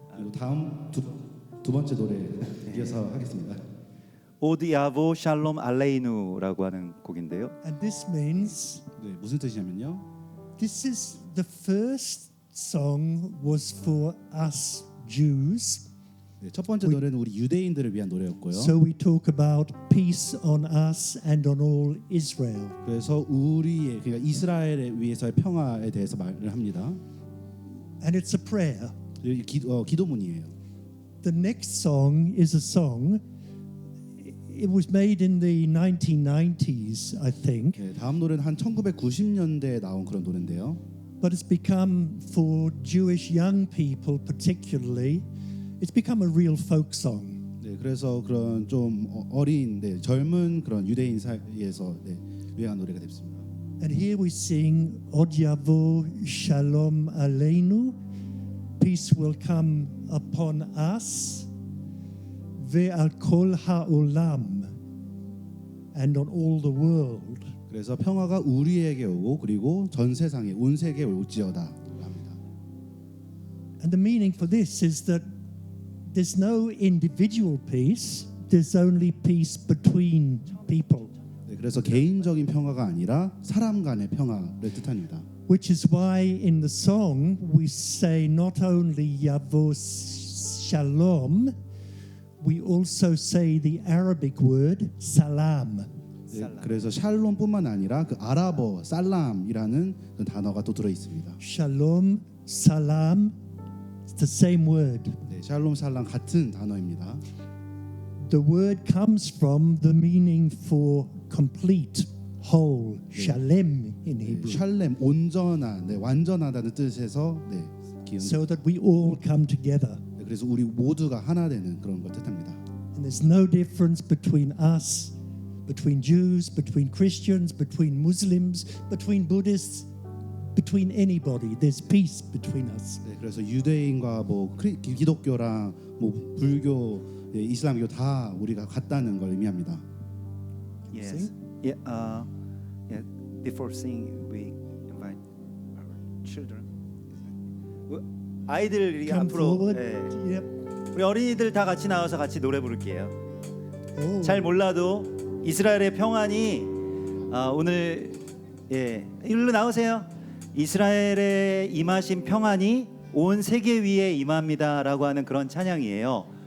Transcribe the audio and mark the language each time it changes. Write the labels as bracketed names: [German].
[Korean] 그리고 다음 두 번째 노래 이어서 하겠습니다. 오디아보 샬롬 알레이누라고 하는 곡인데요. [English] And this means [Korean] 네, 무슨 뜻이냐면요. [English] this is the first song was for us Jews. [Korean] 네, 첫 번째 노래는 우리 유대인들을 위한 노래였고요. [English] So we talk about peace on us and on all Israel. [Korean] 그래서 우리의 그러니까 이스라엘에 위해서의 평화에 대해서 말을 합니다. [English] And it's a prayer. [Korean] 기도문이에요. [English] The next song is a song. It was made in the 1990s, I think, [Korean] 네, 다음 노래는 한 1990년대에 나온 그런 노래인데요. [English] but it's become for Jewish young people particularly, it's become a real folk song. [Korean] 네, 그래서 그런 좀 어린, 네, 젊은 그런 유대인 사이에서 네, 유행한 노래가 됐습니다. [English] And here we sing [Hebrew] Od Yavo Shalom Aleinu, [English] peace will come upon us, [Hebrew] ve'al kol ha'olam, [English] and on all the world. [Korean] 그래서 평화가 우리에게 오고 그리고 전 세상에 온 세계에 올지어다 합니다. [English] And the meaning for this is that there's no individual peace, there's only peace between people. [Korean] 네, 그래서 개인적인 평화가 아니라 사람 간의 평화를 뜻합니다. [English] Which is why in the song we say not only Yavo Shalom, we also say the Arabic word Salam. [Korean] 네, 그래서 샬롬뿐만 아니라 그 아랍어 살람이라는 그 단어가 또 들어 있습니다. [English] Shalom, Salam, it's the same word. [Korean] 네, 샬롬 살람 같은 단어입니다. [English] The word comes from the meaning for complete, whole, shalem in [Korean] 네, [English] Hebrew. [Korean] 샬렘 온전한, 네, 완전하다는 뜻에서 네, 기은. [English] So that we all come together. [Korean] 네, 그래서 우리 모두가 하나 되는 그런 걸 뜻합니다. [English] And there's no difference between us, between Jews, between Christians, between Muslims, between Buddhists, between anybody. There's peace between us. [Korean] 네, 그래서 유대인과 뭐 기독교랑 뭐 불교, 네, 이슬람교 다 우리가 같다는 걸 의미합니다. [English] Yes. Yeah. Yeah. Before singing, we invite our children. [Korean] 아이들이 [English] Come [Korean] 앞으로 [English] forward. [Korean] 예. [English] Yep. [Korean] 우리 어린이들 다 같이 나와서 같이 노래 부를게요. Oh. 잘 몰라도 이스라엘의 평안이 오늘 예 일로 나오세요. 이스라엘의 임하신 평안이 온 세계 위에 임합니다라고 하는 그런 찬양이에요.